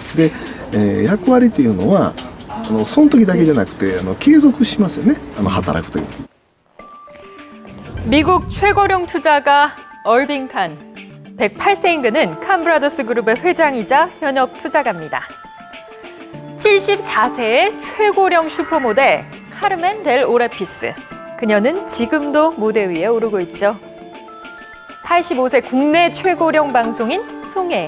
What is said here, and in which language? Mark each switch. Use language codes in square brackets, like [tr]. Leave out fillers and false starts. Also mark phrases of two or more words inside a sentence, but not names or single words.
[ja] で、役割っていうのはその時だけじゃなくて継続しますよね。働くという。 [ko] 미국 최고령 투자가 얼빈 칸. 108세인 그는 칸브라더스 그룹의 회장이자 현역 투자가입니다. 74세의 최고령 슈퍼모델 카르멘 델 오레피스. 그녀는 지금도 무대 위에 오르고 있죠. 85세 국내 최고령 방송인 송해.